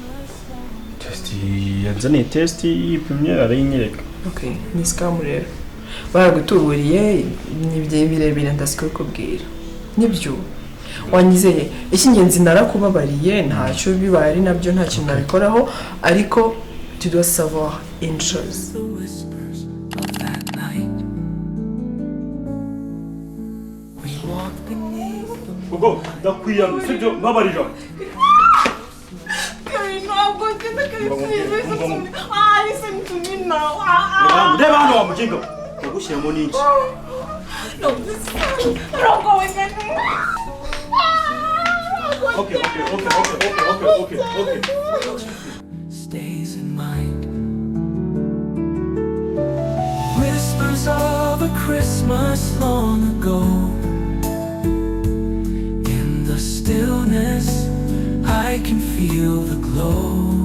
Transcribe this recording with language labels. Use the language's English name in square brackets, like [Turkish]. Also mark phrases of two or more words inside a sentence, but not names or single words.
[Kinyarwanda] yazaniye test yipimye arayinyereka okay ni scam rero baragutuburiye nibye birebire ndasukubwira nibyo wanyizeye ikingenzi narakubabariye ntacyo bibaye ari nabyo nta kintu nabikoraho ariko [French] tu dois savoir une chose [Kinyarwanda] Gogo ndakwiyamye sibyo mbabarira reba hano wa mujinga ugushyiramo n'iki okay [English] stays in mind whispers of a Christmas long ago in I can feel the glow.